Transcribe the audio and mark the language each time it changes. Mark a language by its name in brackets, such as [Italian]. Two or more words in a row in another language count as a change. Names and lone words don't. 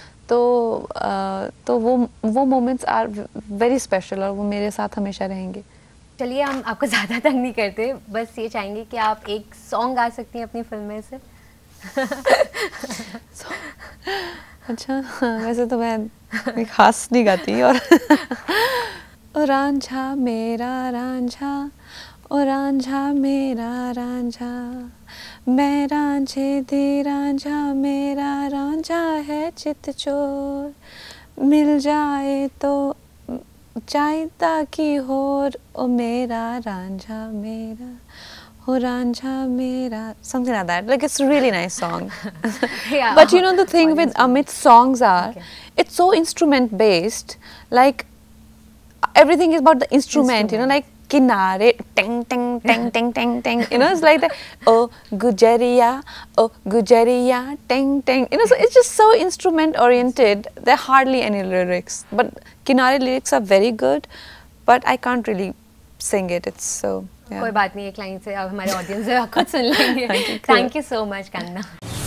[Hindi] तो वो [English] moments are very special, [Hindi] और वो मेरे साथ हमेशा रहेंगे। चलिए, हम आपको ज़्यादा तंग नहीं करते, बस ये चाहेंगे कि आप एक सॉन्ग गा सकती हैं अपनी फिल्म में से। अच्छा, वैसे तो मैं खास नहीं गाती, और ओ रांझा मेरा रांझा, ओ रांझा मेरा रांझा, मैं रांझे दे रांझा, मेरा रांझा है चित चोर, मिल जाए तो चाहता की होर, ओ मेरा रांझा मेरा, हो रांझा मेरा, [English] something like that. Like, it's a really nice song. Yeah. But you know, the thing with Amit's songs are, it's so instrument based. Like, everything is about the instrument. You know, like kinare, ting ting ting ting ting ting. You know, it's like that. Oh Gujariya, ting ting. You know, so it's just so instrument oriented. There are hardly any lyrics, but kinare lyrics are very good. But I can't really sing it. It's so. [Hindi] कोई बात नहीं, एक लाइन से अब हमारे ऑडियंस खुद सुन लेंगे। [English] thank you so much कंगना।